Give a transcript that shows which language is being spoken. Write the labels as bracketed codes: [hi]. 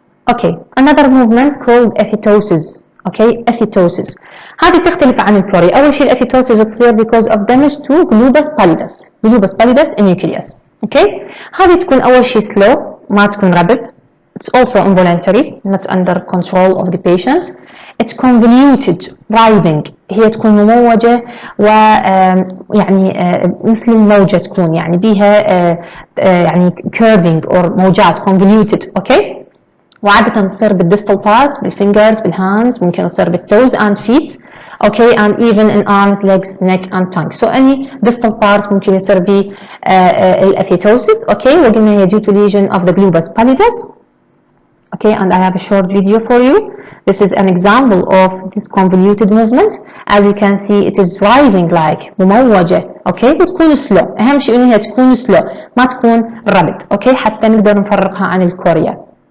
[en] Okay, another movement called epitosis. Okay, epitosis. [ar] هذه تختلف عن الكوريا. أول شيء الابيتوسيس تصير [en] because of damage to globus pallidus nucleus. [ar] Okay, هذه تكون أول شيء slow ما تكون rapid. [en] It's also involuntary, not under control of the patient. It's convoluted, writhing. [ar] هي تكون مموجة ويعني مثل الموجة تكون يعني بيها يعني [en] curving or [ar] موجات convoluted. [en] Okay. [ar] وعادة تصير بالديستال [en] parts [ar] بالفingers بالهاندز ممكن تصير بالتوز [en] and feet okay and even in arms legs neck and tongue so any distal parts [ar] ممكن يصير ب الابيتوسيس [en] okay [ar] وقلنا هي [en] due to lesion of the globus pallidus okay and I have a short video for you. This is an example of this convoluted movement. As you can see it is writhing like مموجة okay وتكون slow. [ar] أهم شيء إنها تكون slow ما تكون rapid okay حتى نقدر نفرقها عن الكوريا.